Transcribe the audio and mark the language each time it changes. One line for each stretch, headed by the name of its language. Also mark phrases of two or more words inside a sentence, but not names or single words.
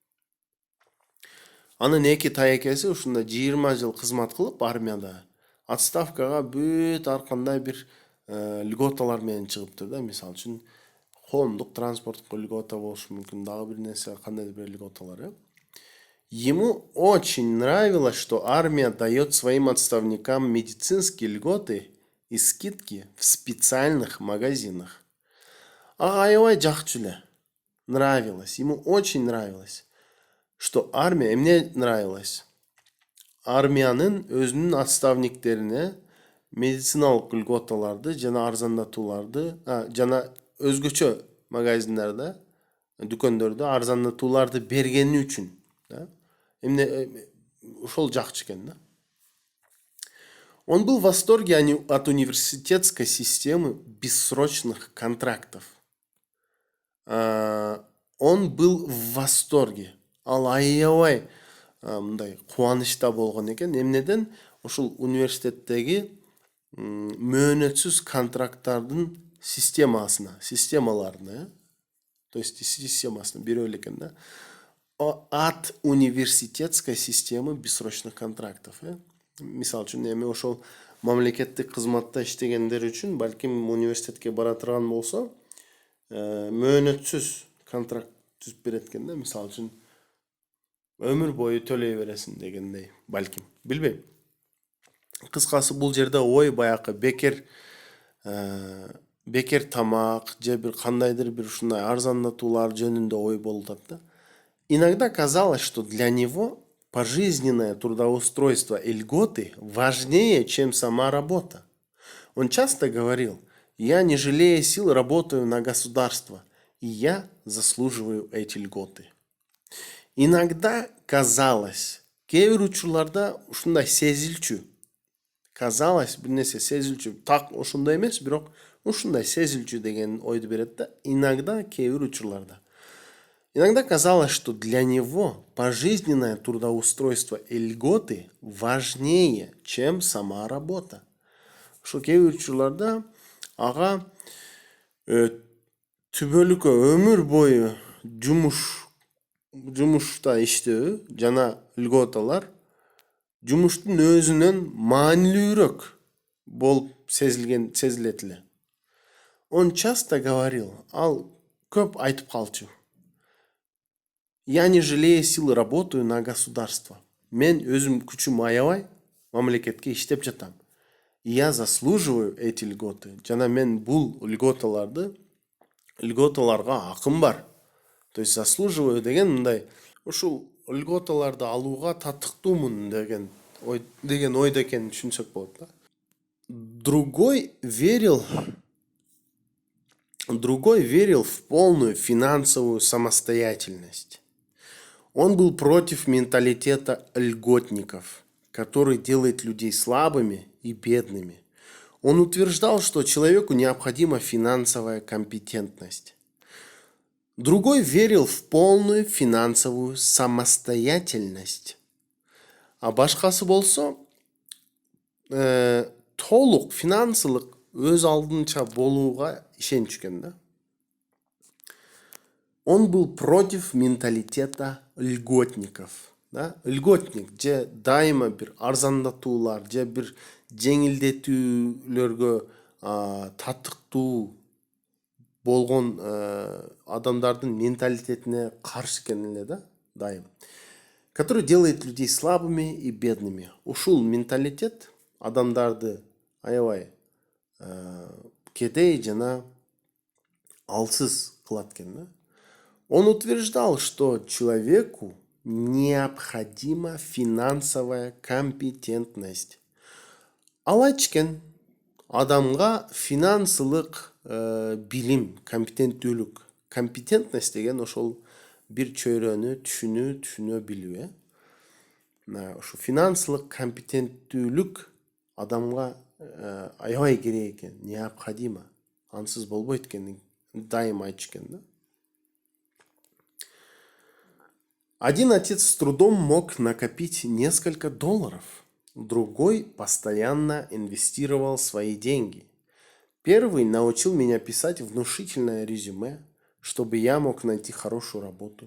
Kyrgyz: Анын эки таекеси ушундай 20 жыл кызмат кылып армияда отставкага бүт ар кандай бир льготалар менен чыгыптыр да. Мисалы үчүн коомдук транспортко льгота болушу мүмкүн, дагы бир нерсе, кандайдыр бир льготалар.
Russian: Ему очень нравилось, что армия дает своим отставникам медицинские льготы и скидки в специальных магазинах.
Kyrgyz: Аябай жакчу эле.
Russian: Нравилось. Ему очень нравилось, что армия, мне нравилось,
Kyrgyz: армиянын өзүнүн отставниктерине медициналык льготаларды жана арзандатууларды, жана өзгөчө магазиндерде, дүкөндөрдө арзандатууларды бергени үчүн, да. Эмне ошол жакчу экен да.
Russian: Он был в восторге от университетской системы бессрочных контрактов. Он был в восторге.
Kyrgyz: Ал аябай мындай кубанычта болгон экен. Эмнеден? Ушул университеттеги мөөнөтсүз контракттардын системаларына,
Russian: то есть
Kyrgyz: системасына бирөө эле экен да.
Russian: От университетской системы бессрочных контрактов.
Kyrgyz: Мисалы үчүн эми ошол мамлекеттик кызматта иштегендер үчүн балким университетке бара турган болсо, мөөнөтсүз контракт түзүп берет экен да. Мисалы үчүн өмүр бою төлөй бересиң дегендей, балким, билбейм. Кыскасы бул жерде ой баякы бекер тамак же бир кандайдыр бир ушундай арзандатуулар жөнүндө ой болуп атат да.
Russian: Иногда казалось, что для него пожизненное трудоустройство и льготы важнее, чем сама работа. Он часто говорил: я, не жалея сил, работаю на государство, и я заслуживаю эти льготы. Иногда казалось,
Kyrgyz: кээ бир учурларда ушундай сезилчү, казалось, бир нерсе сезилчү, так ошондой эмес, бирок ушундай сезилчү деген ойду берет да. Иногда, кээ бир учурларда.
Russian: Иногда казалось, что для него пожизненное трудоустройство и льготы важнее, чем сама работа.
Kyrgyz: Ошол кээ бир учурларда ага түбөлүккө өмүр бою жумушта иштөө жана льготалар жумуштун өзүнөн маанилүүрөөк болуп сезилет эле.
Russian: Он часто говорил,
Kyrgyz: ал көп айтып калчу.
Russian: Я не жалея сил работаю на государство.
Kyrgyz: Мен өзүм күчүм аябай мамлекетке иштеп жатам.
Russian: Я заслуживаю эти льготы.
Kyrgyz: Жана мен бул льготаларга акым бар.
Russian: То есть
Kyrgyz: заслуживаю деген мындай, ушул льготаларды алууга татыктуумун деген ойдо экенин түшүнсөк болот да.
Russian: Другой верил в полную финансовую самостоятельность. Он был против менталитета льготников, который делает людей слабыми и бедными. Он утверждал, что человеку необходима финансовая компетентность. Другой верил в полную финансовую самостоятельность.
Kyrgyz: А башкасы болсо, толук финансылык өз алдынча болууга ишенчүкен да.
Russian: Он был против менталитета льготников. Да?
Kyrgyz: Льготник же дайыма бир арзандатуулар, же бир жеңилдетүүлөргө татыктуу болгон адамдардын менталитетине каршы экен эле да, дайым.
Russian: Который делает людей слабыми и бедными.
Kyrgyz: Ушул менталитет адамдарды аябай кедей жана алсыз кылат экен да.
Russian: Он утверждал, что человеку необходима финансовая компетентность.
Kyrgyz: Ал айтчыкен, адамга финансылык билим, компетенттүүлүк. Компетентность деген ошол бир чөйрөнү түшүнө билүү. Ошо финансылык компетенттүүлүк адамга аябай керек экен, необходимо. Ансыз болбойт экенин дайым айтчыкен да.
Russian: Один отец с трудом мог накопить несколько долларов, другой постоянно инвестировал свои деньги. Первый научил меня писать внушительное резюме, чтобы я мог найти хорошую работу.